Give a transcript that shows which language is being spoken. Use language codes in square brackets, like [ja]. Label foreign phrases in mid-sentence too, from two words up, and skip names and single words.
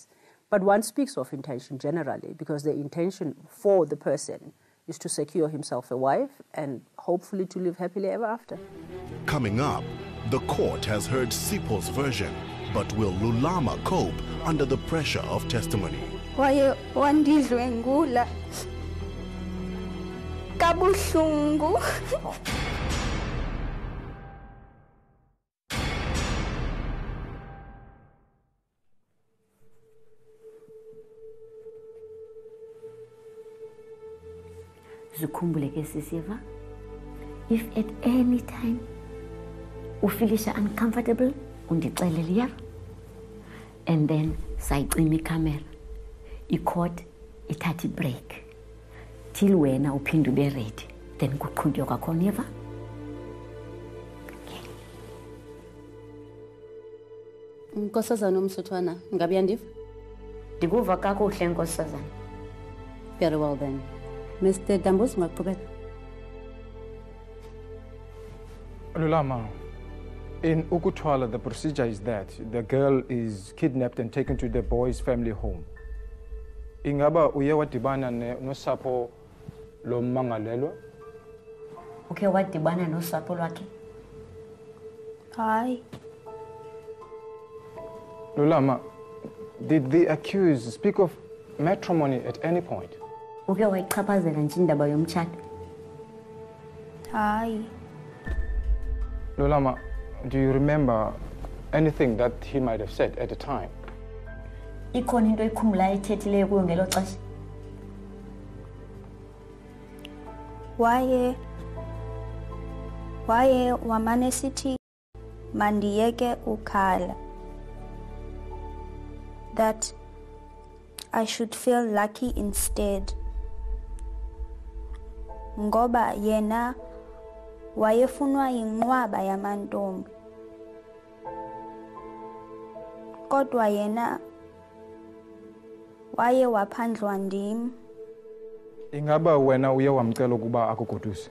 [en] But one speaks of intention generally because the intention for the person is to secure himself a wife and hopefully to live happily ever after. Coming up, the court has heard Sipho's version, but will Lulama cope under the pressure of testimony? [xh] Waye wandidlwengula kabuhlungu. Zukhumbule ke sisiva, [en] if at any [xh] time ufilisha uncomfortable undixelele yar, [en] and then [xh] sayicima ikamera, i-court ithatha [en] break till [xh] wena uphinde ube ready, then kuqhutywa kwakhona yeva. Nkosazana uMsutwana, ngabe yandiva? Ndikuva kakuhle nkosazana. [en] Very well then. Mr. [xh] Dambos, ngaqhubeka. [en] Lulama, in Ukuthwala, the procedure is that the girl is kidnapped and taken to the boy's family home. [xh] Ingaba uye wadibana nosapho lomangalelwa? Uke wadibana nosapho lwakhe? Hayi. Lulama, [en] did the accused speak of matrimony at any point? [xh] Uke wayichaphazela nje indaba yomtshato? Hayi. Lulama, [en] do you remember anything that he might have said at the time? [xh] Ikhona into oyikhumbulayo ethethileyo kuyo ngelo xesha? Waye wamane sithi mandiyeke ukhala. [en] That I should feel lucky instead. [xh] Ngoba yena wayefunwa yinqwaba yamantombi. Kodwa yena waye waphandlwa ndim. Ingaba wena uye wamcela ukuba akugoduse?